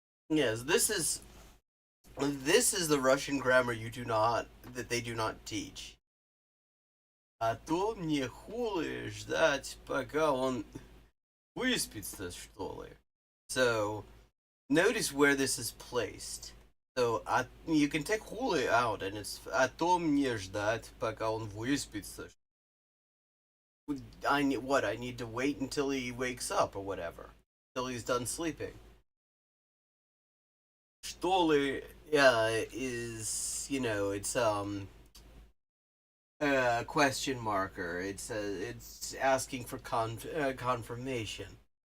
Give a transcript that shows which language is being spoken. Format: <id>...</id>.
<en>Yes, this is the Russian grammar that they do not teach.</en> <ru>А то мне хули ждать, пока он выспится, что ли.</ru> <en>So, notice where this is placed. So, you can take хули out, and it's</en> <ru>а то мне ждать, пока он выспится.</ru> <en>I need to wait until he wakes up or whatever, till he's done sleeping.</en> <ru>Что ли,</ru> <en>is, it's a question marker. It's asking for confirmation.</en>